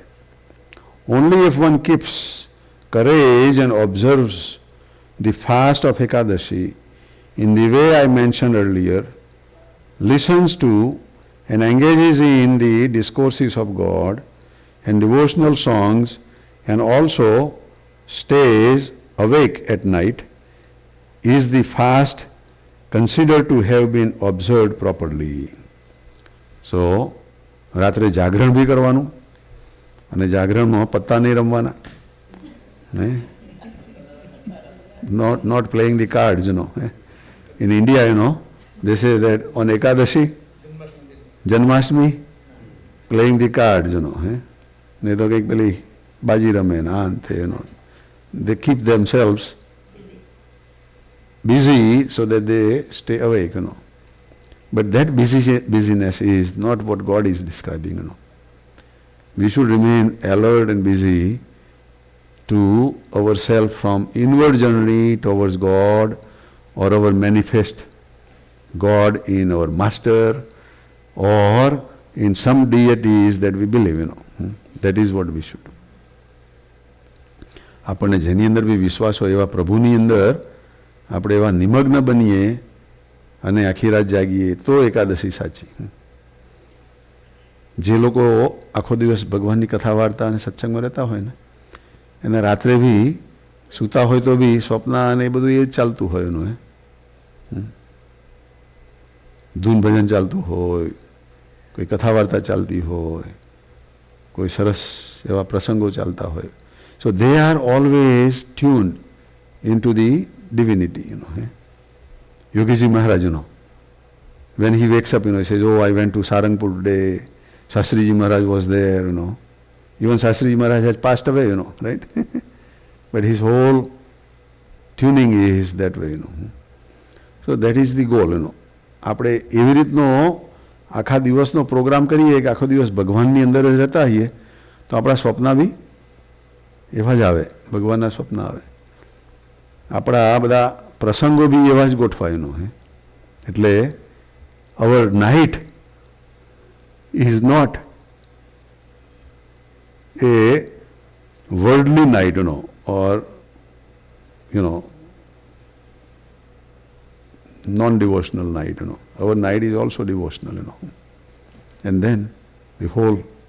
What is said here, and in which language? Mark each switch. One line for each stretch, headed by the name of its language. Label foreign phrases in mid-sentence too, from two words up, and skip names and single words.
English: Only if one keeps courage and observes the fast of Ekadashi in the way I mentioned earlier, listens to and engages in the discourses of God and devotional songs, and also stays awake at night, is the fast considered to have been observed properly. So,
Gujarati: રાત્રે જાગરણ ભી કરવાનું અને જાગરણમાં પત્તા નહીં રમવાના.
English: Not playing the cards, In India, they say that on Ekadashi, Janmashtami, playing the cards,
Gujarati: નહીં તો કંઈક પેલી બાજી રમે ને આ અંતે,
English: They keep themselves busy so that they stay awake, But that busyness is not what God is describing, We should remain alert and busy to ourselves from inward journey towards God, or our manifest God in our master, or in some deities that we believe, That is what we should do.
Gujarati: આપણને જેની અંદર બી વિશ્વાસ હોય એવા પ્રભુની અંદર આપણે એવા નિમગ્ન બનીએ અને આખી રાત જાગીએ તો એકાદશી સાચી. જે લોકો આખો દિવસ ભગવાનની કથા વાર્તા અને સત્સંગમાં રહેતા હોય ને, એને રાત્રે બી સૂતા હોય તો બી સ્વપ્ન અને એ બધું એ જ ચાલતું હોય એનું. ધૂન ભજન ચાલતું હોય, કોઈ કથા વાર્તા ચાલતી હોય, કોઈ સરસ એવા પ્રસંગો ચાલતા હોય.
English: So they are always tuned into the divinity, Yogiji Maharaj, when he wakes up, he says, oh, I went to Sarangpur today, Shastriji Maharaj was there, Even Shastriji Maharaj has passed away, right? But his whole tuning is that way, So that is the goal,
Gujarati: આપણે એવી રીતનો આખા દિવસનો પ્રોગ્રામ કરીએ કે આખો દિવસ ભગવાનની અંદર જ રહેતા હોઈએ તો આપણા સ્વપ્ન બી એવા જ આવે, ભગવાનના સ્વપ્ન આવે. આપણા આ બધા પ્રસંગો બી એવા જ ગોઠવાયનો હે.
English: એટલે our night is not a worldly night, or, non-devotional night, Our night is also devotional, And then the whole